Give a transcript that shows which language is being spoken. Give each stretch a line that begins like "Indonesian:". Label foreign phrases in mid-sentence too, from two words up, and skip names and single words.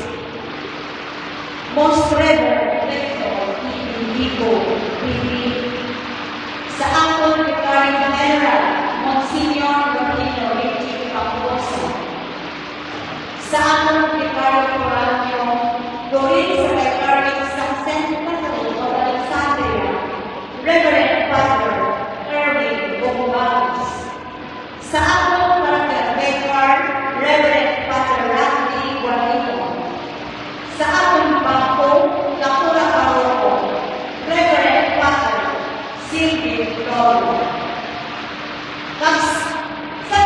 Filipino: Most Reverend Rector Ibigo Bibi, sa ating Vicario General, Monsignor Rodrigo Richie Camposo, sa ating Vicario Foráneo, Dorin sa Vicario sa St. Catholic of Alexandria, Reverend Father Erwin Bogomales, sa ating Reverend Father Randy Guarino, sa ating bangko na pura paroko, Reverend Father Silvio Lolo.